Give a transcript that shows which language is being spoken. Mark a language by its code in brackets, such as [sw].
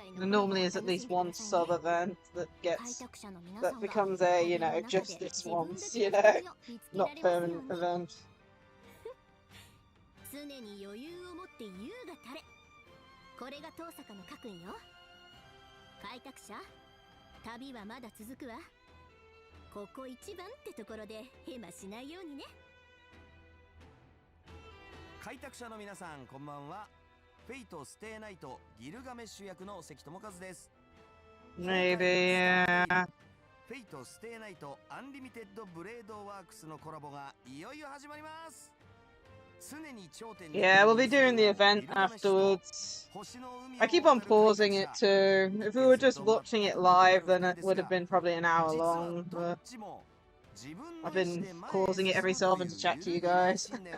[en] There normally is at least one sub-event that becomes a, you know, just this once, you know, not permanent event. [ja] 常に余裕を持って優が垂れ。これが遠坂の家訓よ。開拓者、旅はまだ続くわ。ここ一番ってところでヘマしないようにね。開拓者の皆さん、こんばんは。フェイトステイナイトギルガメッシュ役の関智和です。 [en] Maybe, yeah. [ja] フェイトステイナイトアンリミテッドブレードワークスのコラボがいよいよ始まります。 [en] Yeah, we'll be doing the event afterwards. I keep on pausing it too. If we were just watching it live, then it would have been probably an hour long, but I've been pausing it every so often to chat to you guys.